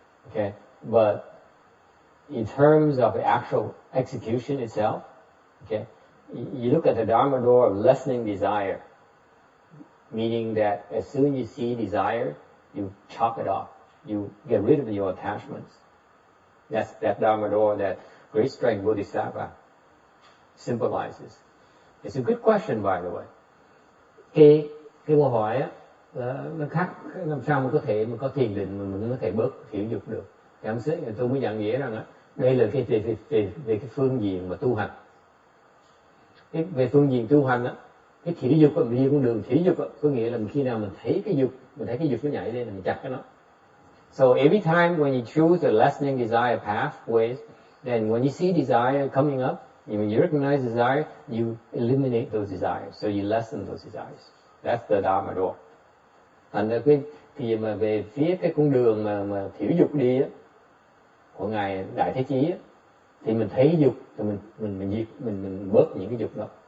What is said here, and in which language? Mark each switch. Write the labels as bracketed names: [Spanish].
[English] Okay, but in terms of the actual execution itself, okay, you look at the Dharma door of lessening desire, meaning that as soon as you see desire, you chop it off. You get rid of your attachments. That's that Dharma door that great strength Bodhisattva symbolizes. It's a good question, by the way. [Vietnamese] Cái câu hỏi á, nó khác, làm sao mà có thể mà có thiền định mà mình có thể bớt thiểu dục được. Thì tôi mới nhận nghĩa rằng á, đây là cái về cái phương diện mà tu hành. Về phương diện tu hành á, cái thiểu dục á, mình đi con đường thiểu dục á, có nghĩa là khi nào mình thấy cái dục nó nhảy lên, mình chặt cái nó. [English] So every time when you choose the lessening desire pathways, then when you see desire coming up, when you recognize desire, you eliminate those desires. So you lessen those desires. That's the Dharma door. [Vietnamese] Thành ra thì mà về phía cái con đường mà thiểu dục đi á, của ngài Đại Thế Chí á, thì mình thấy dục thì mình bớt những cái dục đó.